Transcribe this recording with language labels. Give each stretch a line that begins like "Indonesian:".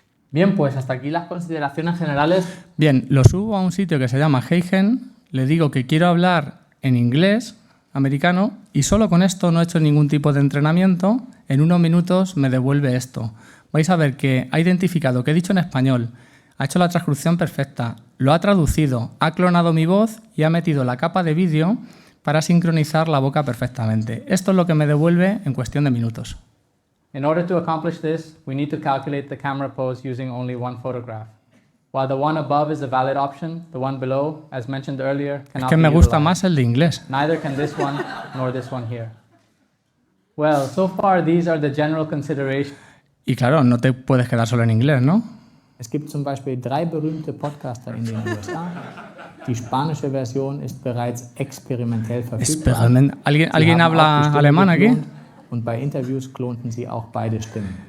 Spanish: Bien, pues hasta aquí las consideraciones generales. Bien, lo subo a un sitio que se llama Heigen, le digo que quiero hablar en inglés americano y solo con esto no he hecho ningún tipo de entrenamiento, en unos minutos me devuelve esto. Vais a ver que ha identificado que he dicho en español, ha hecho la transcripción perfecta, lo ha traducido, ha clonado mi voz y ha metido la capa de vídeo para sincronizar la boca perfectamente. Esto es lo que me devuelve en cuestión de minutos.
English: In order to accomplish this, we need to calculate the camera pose using only one photograph. While the one above is a valid option, the one below, as mentioned earlier, cannot be utilized.
Spanish: Es que me gusta más el de inglés.
English: Neither can this one nor this one here. Well, so far these are the general considerations.
Spanish: Y claro, no te puedes quedar solo en inglés, ¿no?
German: Es gibt zum Beispiel 3 berühmte Podcaster in den USA. Die spanische Version ist bereits experimentell verfügbar.
Spanish: ¿Alguien habla alemán aquí?
German: Und bei Interviews klonten sie auch beide Stimmen.